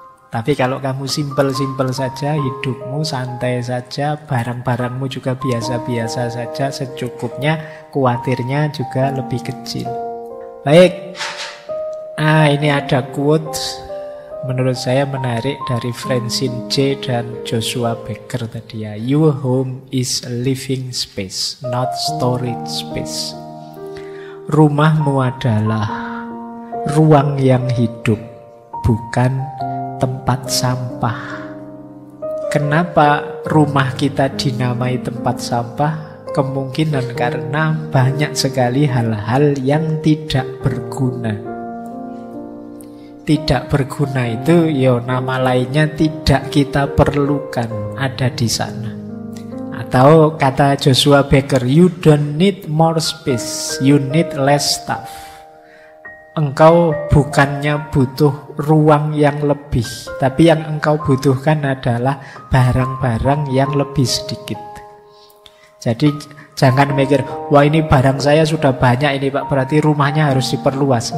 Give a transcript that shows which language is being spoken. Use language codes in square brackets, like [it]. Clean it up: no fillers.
[id] Tapi kalau kamu simpel-simpel saja, hidupmu santai saja, barang-barangmu juga biasa-biasa saja, secukupnya, khawatirnya juga lebih kecil. Baik, ini ada quote menurut saya menarik dari Francine J. dan Joshua Becker tadi ya. [en] Your home is a living space, not storage space. [id] Rumahmu adalah ruang yang hidup, bukan tempat sampah. Kenapa rumah kita dinamai tempat sampah? Kemungkinan karena banyak sekali hal-hal yang tidak berguna. Tidak berguna itu nama lainnya tidak kita perlukan ada di sana. Atau kata [en] Joshua Becker, you don't need more space, you need less stuff. [id] Engkau bukannya butuh ruang yang lebih, tapi yang engkau butuhkan adalah barang-barang yang lebih sedikit. Jadi jangan mikir, wah ini barang saya sudah banyak ini Pak, berarti rumahnya harus diperluas.